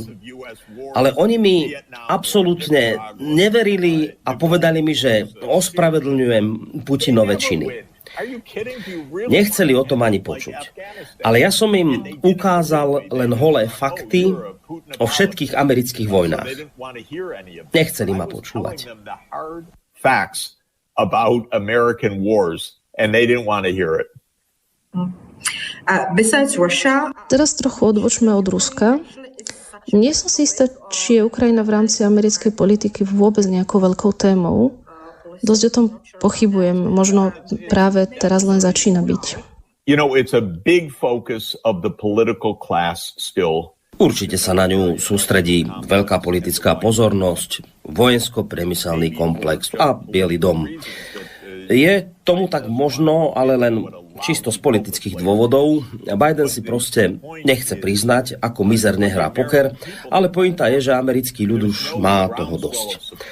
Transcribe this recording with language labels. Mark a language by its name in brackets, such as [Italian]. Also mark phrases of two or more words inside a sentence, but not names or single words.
[Slovak] Ale oni mi absolútne neverili a povedali mi, že ospravedlňujem Putinove činy. Nechceli o tom ani počuť. Ale ja som im ukázal len holé fakty o všetkých amerických vojnách. Nechceli ma počúvať. [English] Facts about American wars, and they didn't want to hear it. [Slovak] Teraz trochu odbočme od Ruska. Nie som si istá, či je Ukrajina v rámci americkej politiky vôbec nejakou veľkou témou. Dosť o tom pochybujem. Možno práve teraz len začína byť. [English] It's a big focus of the political class still. [Slovak] Určite sa na ňu sústredí veľká politická pozornosť, vojensko-priemyselný komplex a Bielý dom. Je tomu tak možno, ale len čisto z politických dôvodov. Biden si proste nechce priznať, ako mizerne hrá poker, ale pointa je, že americký ľud už má toho dosť.